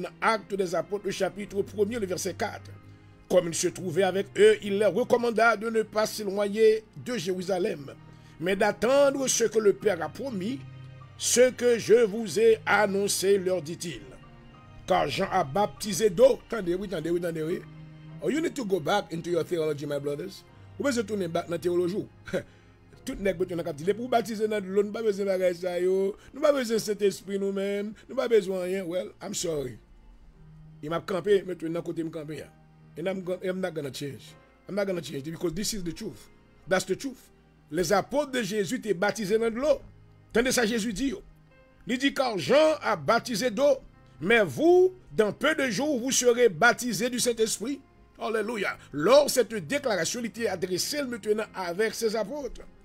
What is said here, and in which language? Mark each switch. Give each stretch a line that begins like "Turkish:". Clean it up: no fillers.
French: Dans l'Acte des Apôtres, le chapitre 1er, le verset 4. Comme il se trouvait avec eux, il leur recommanda de ne pas s'éloigner de Jérusalem, mais d'attendre ce que le Père a promis, ce que je vous ai annoncé, leur dit-il. Car Jean a baptisé d'eau. Attendez, oui.
English: Oh, you need to go back into your theology, my brothers.
French: Vous pouvez se tourner back dans la théologie. Tout n'est pas dit. Pour baptiser dans l'eau, nous n'avons pas besoin de ça. Nous n'avons pas besoin de cet esprit nous-mêmes. Nous n'avons pas besoin de rien.
English: Well, I'm sorry.
French: Il m'a campé, maintenant, côté me camper.
English: And I'm not going to change. I'm not going to change because this is the truth. That's the truth.
French: Les apôtres de Jésus étaient baptisés dans de l'eau. Tendez ça, Jésus dit. Il dit, car Jean a baptisé d'eau, mais vous, dans peu de jours, vous serez baptisés du Saint-Esprit. Alléluia. Lors cette déclaration, il était adressé maintenant avec ses apôtres.